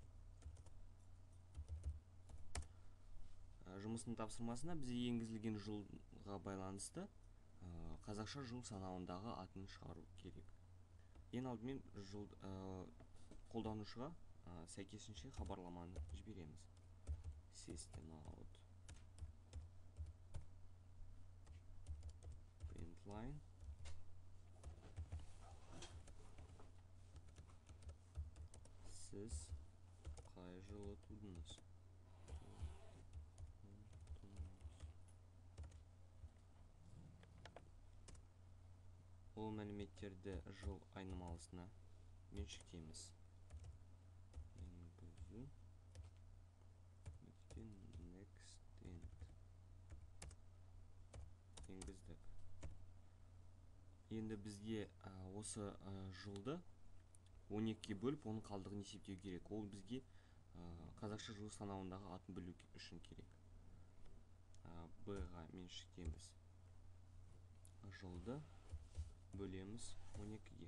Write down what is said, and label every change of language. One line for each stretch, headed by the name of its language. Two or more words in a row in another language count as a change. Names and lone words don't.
Kazakh: Жұмыстың тапсырмасына бізге енгізілген жылға байланысты қазақша жыл санауындағы атын шығару керек. Ең алдымен қолданушыға сәйкесінше хабарламаны жібереміз.
English: System out println
Kazakh: сіз қай жылы тудыңыз? Ол мәліметтерді жыл айнымалысына меншіктейміз. Енгізу
English: next end
Kazakh: енгіздік. Енді бізге осы жылды 12-ге бөліп, оның қалдығын есептеу керек. Ол бізге қазақша жыл санауындағы атын білу үшін керек. b-ға меншіктейміз. Жылды бөлеміз 12-ге.